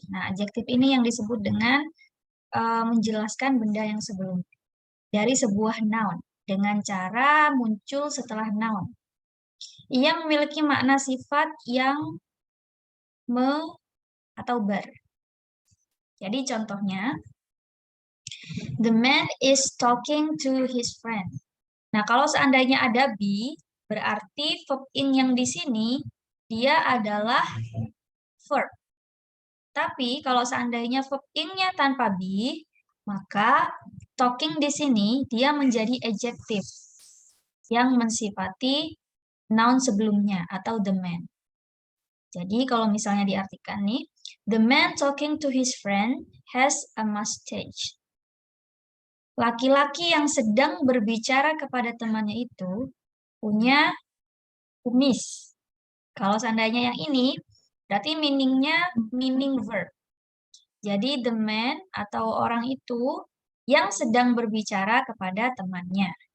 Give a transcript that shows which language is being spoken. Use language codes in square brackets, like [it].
[id] Nah, adjektif ini yang disebut dengan menjelaskan benda yang sebelumnya dari sebuah noun dengan cara muncul setelah noun. Ia memiliki makna sifat yang me atau ber. Jadi contohnya, [en] the man is talking to his friend. [id] Nah, kalau seandainya ada be, berarti verb in yang di sini dia adalah verb. Tapi kalau seandainya verb in-nya tanpa be, maka talking di sini dia menjadi adjektif yang mensifati noun sebelumnya atau [en] the man. [id] Jadi kalau misalnya diartikan nih, [en] the man talking to his friend has a mustache. [id] Laki-laki yang sedang berbicara kepada temannya itu punya kumis. Kalau seandainya yang ini, berarti meaningnya meaning verb. Jadi [en] the man [id] atau orang itu yang sedang berbicara kepada temannya.